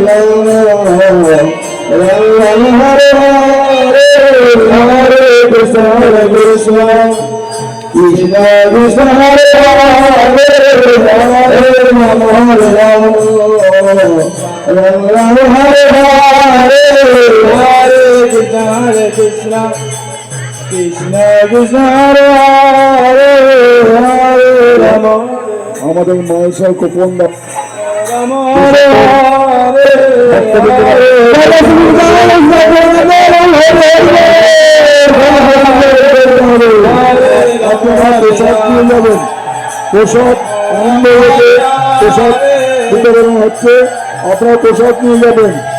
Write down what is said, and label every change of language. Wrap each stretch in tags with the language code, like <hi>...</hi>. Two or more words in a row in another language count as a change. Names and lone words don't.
<sa>हरे हरे, हरे कृष्ण कृष्ण कृष्ण हरे हरे, हरे राम हरे राम, राम राम हरे हरे, हरे कृष्ण कृष्ण कृष्ण कृष्ण हरे हरे, हरे राम।</sa> <bn>আমাদের মহেশ্বর গোপন রাম</bn> <sa>হরে হরে,</sa> <bn>আপনারা প্রসাদ নিয়ে যাবেন। প্রসাদ আনন্দ হচ্ছে, প্রসাদ বিতরণ হচ্ছে, আপনারা প্রসাদ নিয়ে যাবেন।</bn>